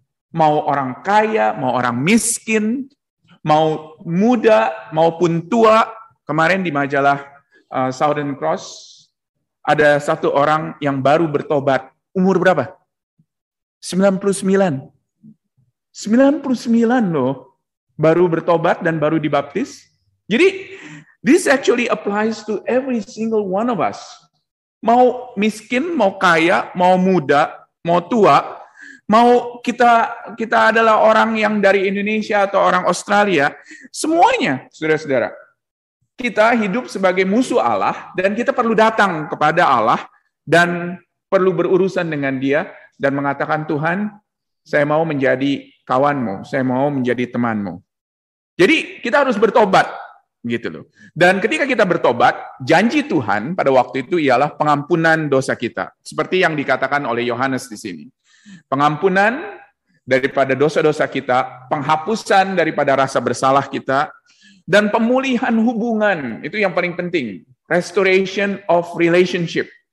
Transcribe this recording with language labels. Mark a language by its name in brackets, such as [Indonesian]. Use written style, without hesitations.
[Indonesian] Mau orang kaya, mau orang miskin, mau muda, maupun tua. Kemarin di majalah Southern Cross, ada satu orang yang baru bertobat. Umur berapa? 99. 99 loh. Baru bertobat dan baru dibaptis. Jadi, [English] this actually applies to every single one of us. [Indonesian] Mau miskin, mau kaya, mau muda, mau tua, mau kita adalah orang yang dari Indonesia atau orang Australia, semuanya, saudara-saudara. Kita hidup sebagai musuh Allah, dan kita perlu datang kepada Allah, dan perlu berurusan dengan Dia, dan mengatakan, Tuhan, saya mau menjadi kawanmu, saya mau menjadi temanmu. Jadi, kita harus bertobat. Gitu loh. Dan ketika kita bertobat, janji Tuhan pada waktu itu ialah pengampunan dosa kita. Seperti yang dikatakan oleh Yohanes di sini. Pengampunan daripada dosa-dosa kita, penghapusan daripada rasa bersalah kita, dan pemulihan hubungan. Itu yang paling penting. [English] Restoration of relationship.